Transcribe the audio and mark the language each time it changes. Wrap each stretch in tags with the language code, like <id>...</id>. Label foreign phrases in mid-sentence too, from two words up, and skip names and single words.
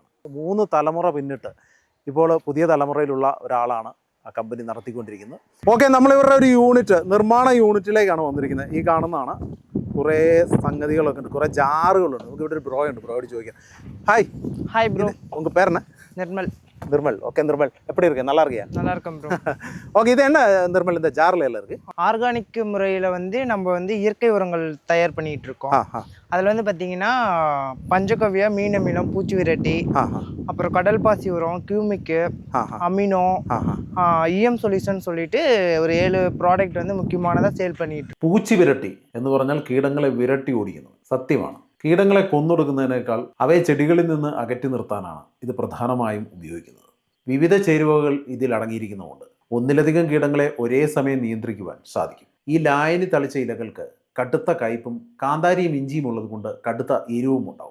<ml>3 തലമുറ പിന്നിട്ട് ഇപ്പോൾ പുതിയ തലമുറയിലുള്ള ഒരാളാണ് ആ കമ്പനി നടത്തിക്കൊണ്ടിരിക്കുന്നത്. ഓക്കെ, നമ്മളിവരുടെ ഒരു യൂണിറ്റ്, നിർമ്മാണ യൂണിറ്റിലേക്കാണ് വന്നിരിക്കുന്നത്. ഈ കാണുന്നതാണ്. കുറേ സംഗതികളൊക്കെ ഉണ്ട്, കുറേ ജാറുകളുണ്ട്. നമുക്ക് ഇവിടെ ഒരു ബ്രോ ഉണ്ട്, ബ്രോയോട് ചോദിക്കാം.</ml> <en>Hi bro.</en> <ta>உங்கள் பேர் என்ன? நிர்மல். ஓகே நிர்மல், எப்படி இருக்கு? நல்லா இருக்கியா? நல்லா இருக்கேன் ப்ரோ. ஓகே, இது என்ன நிர்மல் இந்த ஜார்ல எல்லாம் இருக்கு? ஆர்கானிக் முறையில் நம்ம இயற்கை உரங்கள் தயார் பண்ணிட்டு இருக்கோம். அதில் பார்த்தீங்கன்னா பஞ்சகவ்யா, மீன் அமிலம், பூச்சி விரட்டி, அப்புறம் கடல் பாசி உரம், கியூமிக்கு, அமினோ, EM சொல்யூஷன் சொல்லிட்டு ஒரு 7 ப்ராடக்ட் முக்கியமானதாக சேல் பண்ணிட்டு.</ta> <ml>പൂച്ചി വിരട്ടി എന്ന് പറഞ്ഞാൽ കീടങ്ങളെ വിരട്ടി ഓടിക്കുന്നത് സത്യമാണ്. കീടങ്ങളെ കൊന്നൊടുക്കുന്നതിനേക്കാൾ അവയെ ചെടികളിൽ നിന്ന് അകറ്റി നിർത്താനാണ് ഇത് പ്രധാനമായും ഉപയോഗിക്കുന്നത്. വിവിധ ചേരുവകൾ ഇതിൽ അടങ്ങിയിരിക്കുന്നതുകൊണ്ട് ഒന്നിലധികം കീടങ്ങളെ ഒരേ സമയം നിയന്ത്രിക്കുവാൻ സാധിക്കും. ഈ ലായനി തളിച്ച ഇലകൾക്ക് കടുത്ത കയ്പും കാന്താരിയും ഇഞ്ചിയും ഉള്ളത് കൊണ്ട് കടുത്ത എരിവും ഉണ്ടാവും.</ml>